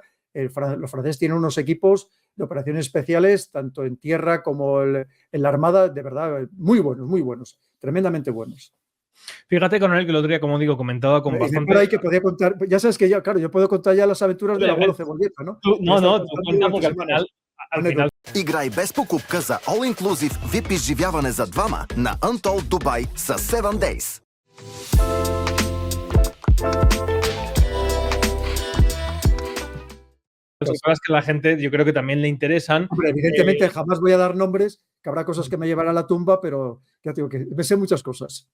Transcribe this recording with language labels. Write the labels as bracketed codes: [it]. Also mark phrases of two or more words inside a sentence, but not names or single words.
[es] Los franceses tienen unos equipos de operaciones especiales, tanto en tierra como en la armada, de verdad, muy buenos, tremendamente buenos. Fíjate, Coronel, que el otro día, como digo, comentaba con bastante... por ahí que podía contar, ya sabes que claro, yo puedo contar ya las aventuras del abuelo Cebolleta, ¿no? No, tú cuenta porque al final... [bg] Играй без покупка за [en] All Inclusive VIP [bg] изживяване за двама на Untold Dubai с 7 Days. [es] Las cosas que a la gente yo creo que también le interesan. Hombre, evidentemente jamás voy a dar nombres, que habrá cosas que me llevarán a la tumba, pero ya te digo que me sé muchas cosas.